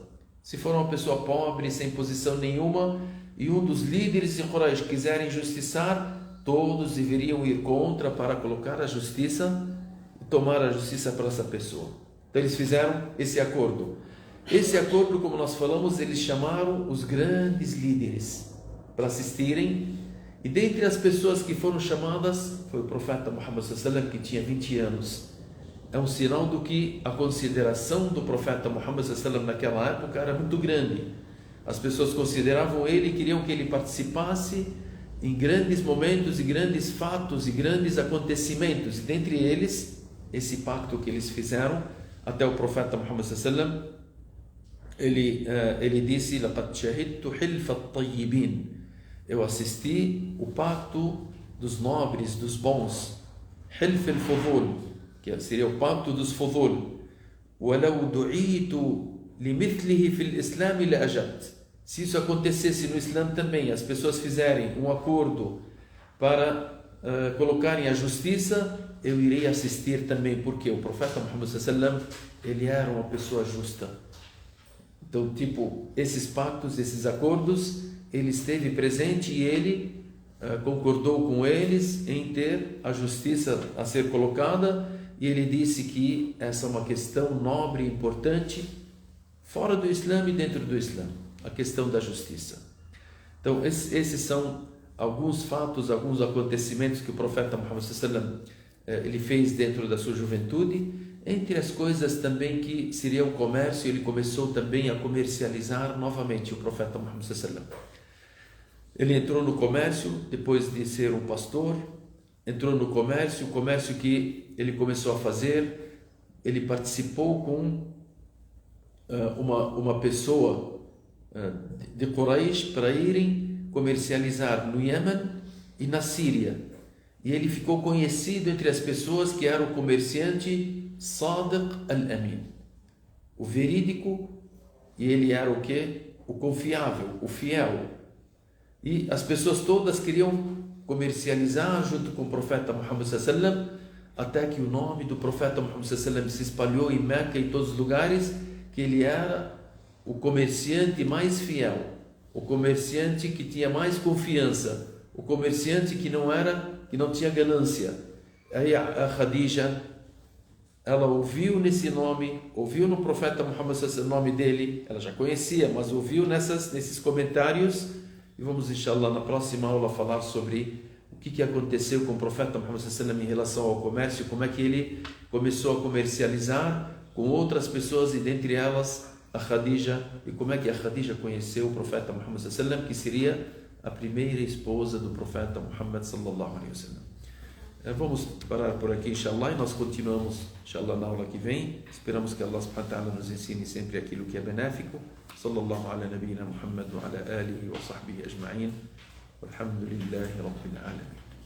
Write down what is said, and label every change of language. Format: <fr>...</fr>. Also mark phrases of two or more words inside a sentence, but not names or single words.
<pt>Se for uma pessoa pobre, sem posição nenhuma, e um dos líderes de Quraysh quiser injustiçar, todos deveriam ir contra para colocar a justiça e tomar a justiça para essa pessoa. Então eles fizeram esse acordo. Esse acordo, como nós falamos, eles chamaram os grandes líderes para assistirem. E dentre as pessoas que foram chamadas, foi o profeta Muhammad</pt> <ar>صلى الله عليه وسلم,</ar> <pt>que tinha 20 anos. É um sinal do que a consideração do profeta Muhammad</pt> <ar>صلى الله عليه وسلم</ar> <pt>naquela época era muito grande. As pessoas consideravam ele e queriam que ele participasse em grandes momentos e grandes fatos e grandes acontecimentos. E dentre eles, esse pacto que eles fizeram, até o profeta Muhammad</pt> <ar>صلى الله عليه وسلم,</ar> <pt>ele disse:</pt> <ar>"لقد شهدت حلف الطيبين."</ar> <pt>Eu assisti o pacto dos nobres, dos bons. Hilf al-fudul, que seria o pacto dos fudul.</pt> <ar>"ولو دعيت لمثله في الإسلام لأجبت."</ar> <pt>Se isso acontecesse no Islã também, as pessoas fizerem um acordo para colocarem a justiça, eu irei assistir também, porque o profeta Muhammad</pt> <ar>صلى الله عليه وسلم,</ar> <pt>ele era uma pessoa justa. Então, esses pactos, esses acordos, ele esteve presente e ele concordou com eles em ter a justiça a ser colocada, e ele disse que essa é uma questão nobre e importante fora do Islã e dentro do Islã, a questão da justiça. Então, esses são alguns fatos, alguns acontecimentos que o profeta Muhammad</pt> <ar>صلى الله عليه وسلم</ar> <pt>ele fez dentro da sua juventude, Entre as coisas também que seria o comércio, ele começou também a comercializar novamente o profeta Muhammad</pt> <ar>صلى الله عليه وسلم.</ar> <pt>Ele entrou no comércio depois de ser um pastor, entrou no comércio, o comércio que ele começou a fazer, ele participou com uma pessoa de Quraysh para irem comercializar no Iêmen e na Síria. E ele ficou conhecido entre as pessoas que era o comerciante Sadiq al-Amin, o verídico, e ele era o quê? O confiável, o fiel. E as pessoas todas queriam comercializar junto com o profeta Muhammad</pt> <ar>صلى الله عليه وسلم,</ar> <pt>até que o nome do profeta Muhammad</pt> <ar>صلى الله عليه وسلم</ar> <pt>se espalhou em Meca e em todos os lugares, que ele era o comerciante mais fiel, o comerciante que tinha mais confiança, o comerciante que não tinha ganância. Aí a Khadija, ela ouviu nesse nome, ouviu no profeta Muhammad</pt> <ar>صلى الله عليه وسلم</ar> <pt>o nome dele, ela já conhecia, mas ouviu nesses comentários. E vamos, inshallah, na próxima aula falar sobre o que aconteceu com o profeta Muhammad</pt> <ar>صلى الله عليه وسلم</ar> <pt>em relação ao comércio, como é que ele começou a comercializar com outras pessoas, e dentre elas a Khadija, e como é que a Khadija conheceu o profeta Muhammad</pt> <ar>صلى الله عليه وسلم,</ar> <pt>que seria a primeira esposa do profeta Muhammad</pt> <ar>صلى الله عليه وسلم.</ar> <pt>Vamos parar por aqui, inshallah, e nós continuamos, inshallah, na aula que vem. Esperamos que Allah</pt> <ar>سبحانه وتعالى</ar> <pt>nos ensine sempre aquilo que é benéfico.</pt> <ar>صلى الله على نبينا محمد وعلى آله وصحبه أجمعين. والحمد لله رب العالمين.</ar>